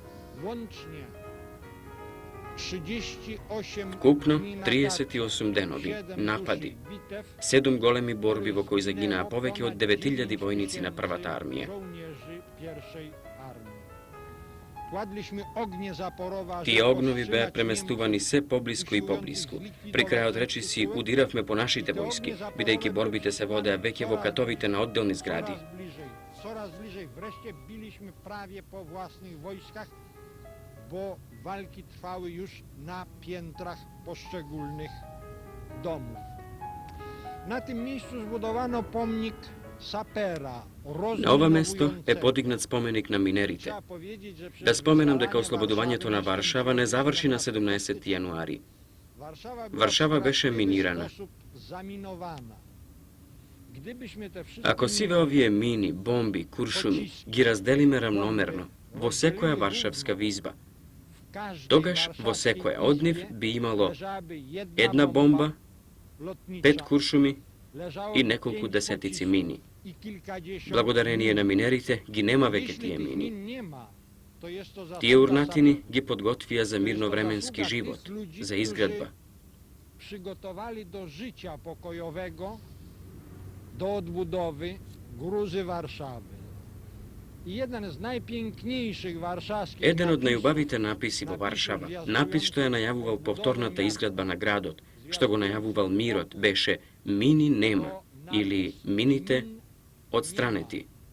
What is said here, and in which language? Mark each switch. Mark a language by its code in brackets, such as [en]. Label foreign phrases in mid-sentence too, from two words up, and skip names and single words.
[mk] Вкупно 38 денови, напади, 7 големи борби во кои загинаа повеќе од 9000 војници на првата армија. Тие огнови беа преместувани се поблиску и поблиску. При крајот речиси удиравме по нашите војски, бидејќи борбите се водеа веќе во катовите на одделни згради. [pl] Bo walki trwały już na piętrach poszczególnych domów. Na tym miejscu zbudowano pomnik sapera. [mk] На ова место е подигнат споменик на минерите. Да споменам дека ослободувањето на Варшава не заврши на 17 јануари. Варшава беше минирана. Ако сиве овие мини, бомби, куршуми ги разделиме рамномерно во секоја варшавска визба, тогаш во секоја од нив би имало 1 бомба, 5 куршуми и неколку десетици мини. Благодарение на минерите ги нема веќе тие мини. Тие урнатини ги подготвија за мирновременски живот, за изградба. [pl] Przygotowali do życia pokojowego, do odbudowy gruzy Warszawy. [mk] Еден од најубавите написи во Варшава, напис што ја најавувал повторната изградба на градот, што го најавувал мирот, беше "Мини нема" или "Мините одстранети".